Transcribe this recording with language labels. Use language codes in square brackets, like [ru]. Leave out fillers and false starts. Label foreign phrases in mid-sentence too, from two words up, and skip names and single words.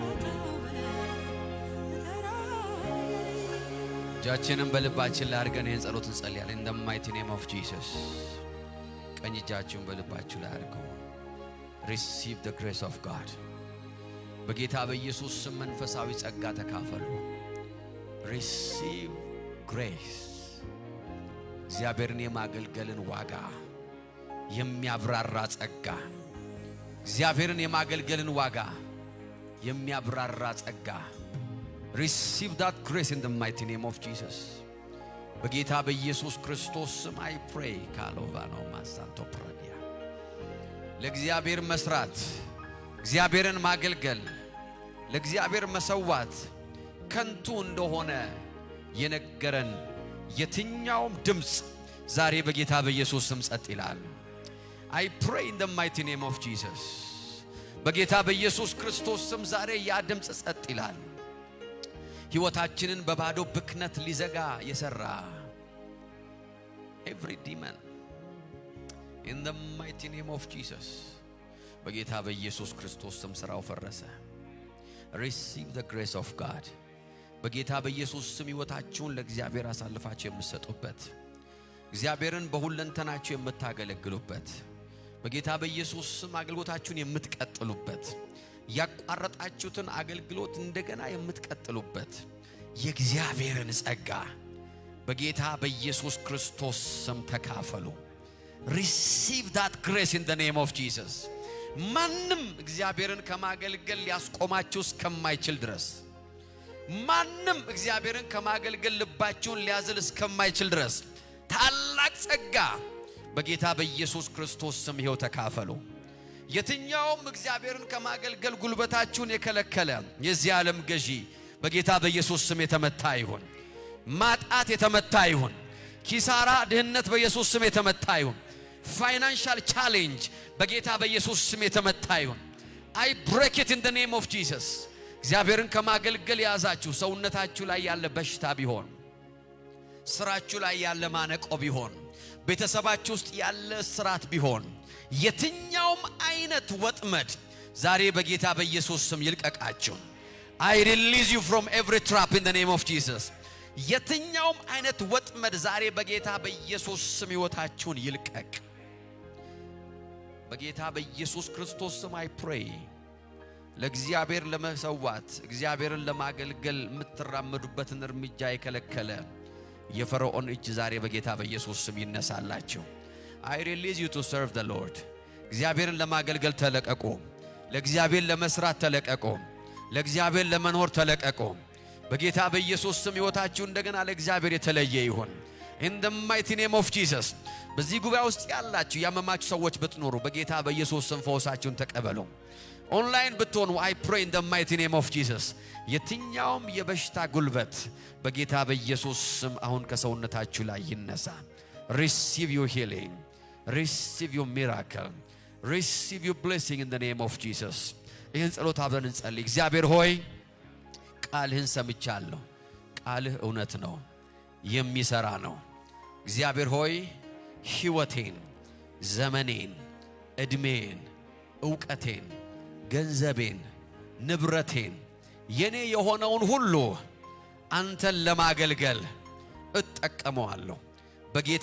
[am] እጃችንን በልባችን ላይ አድርገን ይህን ጸሎት እንጸልያለን። [en] in the mighty name of Jesus. [am] ቀኝ እጃችሁን በልባችሁ ላይ አድርገው [en] receive the grace of God. [am] በጌታ በኢየሱስ ስም መንፈሳዊ ጸጋ ተካፈሉ። [en] receive grace. [am] እግዚአብሔርን የማገልገልን ዋጋ የሚያብራራ ጸጋ፣ እግዚአብሔርን የማገልገልን ዋጋ የሚያብራራ ጸጋ። [en] receive that grace in the mighty name of Jesus. [am] በጌታ በኢየሱስ ክርስቶስ ስም [en] I pray ካሎቫኖ ማሳንቶ ፕራዲያ [am] ለእግዚአብሔር መስራት፣ እግዚአብሔርን ማገልገል፣ ለእግዚአብሔር መሰዋት ከንቱ እንደሆነ የነገረን የትኛውም ድምጽ ዛሬ በጌታ በኢየሱስ ስም ጸጥ ይላል። [en] I pray in the mighty name of Jesus. [am] በጌታ በኢየሱስ ክርስቶስ ስም ዛሬ ያ ድምጽ ጸጥ ይላል። ሕይወታችንን በባዶ ብክነት ሊዘጋ የሰራ [en] every demon in the mighty name of Jesus [am] በጌታ በኢየሱስ ክርስቶስ ስም ስራው ፈረሰ። [en] receive the grace of God. [am] በጌታ በኢየሱስ ስም ሕይወታችሁን ለእግዚአብሔር አሳልፋችሁ የምትሰጡበት፣ እግዚአብሔርን በሁለንተናችሁ የምታገለግሉበት፣ በጌታ በኢየሱስ ስም አገልግሎታችሁን የምትቀጥሉበት፣ ያቋረጣችሁትን አገልግሎት እንደገና የምትቀጥሉበት የእግዚአብሔርን ጸጋ በጌታ በኢየሱስ ክርስቶስ ስም ተካፈሉ። [en] receive that grace in the name of Jesus. [am] ማንም እግዚአብሔርን ከማገልገል ሊያስቆማችሁ እስከማይችል ድረስ፣ ማንም እግዚአብሔርን ከማገልገል ልባችሁን ሊያዝል እስከማይችል ድረስ ታላቅ ጸጋ በጌታ በኢየሱስ ክርስቶስ ስም ይኸው ተካፈሉ። የትኛውም እግዚአብሔርን ከማገልገል ጉልበታችሁን የከለከለ የዚህ ዓለም ገዢ በጌታ በኢየሱስ ስም የተመታ ይሁን። ማጣት የተመታ ይሁን። ኪሳራ፣ ድህነት በኢየሱስ ስም የተመታ ይሁን። [en] financial challenge [am] በጌታ በኢየሱስ ስም የተመታ ይሁን። [en] I break it in the name of Jesus. [am] እግዚአብሔርን ከማገልገል ያዛችሁ ሰውነታችሁ ላይ ያለ በሽታ ቢሆን፣ ስራችሁ ላይ ያለ ማነቆ ቢሆን፣ ቤተሰባችሁ ውስጥ ያለ ስራት ቢሆን፣ የትኛውም አይነት ወጥመድ ዛሬ በጌታ በኢየሱስ ስም ይልቀቃችሁ። [en] I release you from every trap in the name of Jesus. [am] የትኛውም አይነት ወጥመድ ዛሬ በጌታ በኢየሱስ ስም ሕይወታችሁን ይልቀቅ። በጌታ በኢየሱስ ክርስቶስ ስም [en] I pray። [am] ለእግዚአብሔር ለመሰዋት እግዚአብሔርን ለማገልገል የምትራመዱበትን እርምጃ የከለከለ የፈርዖን እጅ ዛሬ በጌታ በኢየሱስ ስም ይነሳላችሁ። [en] I release you to serve the Lord. [am] እግዚአብሔርን ለማገልገል ተለቀቁ። ለእግዚአብሔር ለመስራት ተለቀቁ። ለእግዚአብሔር ለመኖር ተለቀቁ። በጌታ በኢየሱስ ስም ሕይወታችሁ እንደገና ለእግዚአብሔር የተለየ ይሁን። [en] In the mighty name of Jesus. [am] በዚህ ጉባኤ ውስጥ ያላችሁ ያመማችሁ ሰዎች ብትኖሩ በጌታ በኢየሱስ ስም ፈውሳችሁን ተቀበሉ። ኦንላይን ብትሆኑ [en] I pray in the mighty name of Jesus. [am] የትኛውም የበሽታ ጉልበት በጌታ በኢየሱስ ስም አሁን ከሰውነታችሁ ላይ ይነሳ። [en] Receive your healing. Receive your miracle. Receive your blessing in the name of Jesus. [am] ይህን ጸሎት አብረን እንጸልይ። እግዚአብሔር ሆይ ቃልህን ሰምቻለሁ። ቃልህ እውነት ነው፣ የሚሰራ ነው። እግዚአብሔር ሆይ ሕይወቴን፣ ዘመኔን፣ ዕድሜን፣ ዕውቀቴን፣ ገንዘቤን፣ ንብረቴን የኔ የሆነውን ሁሉ አንተን ለማገልገል እጠቀመዋለሁ። በጌታ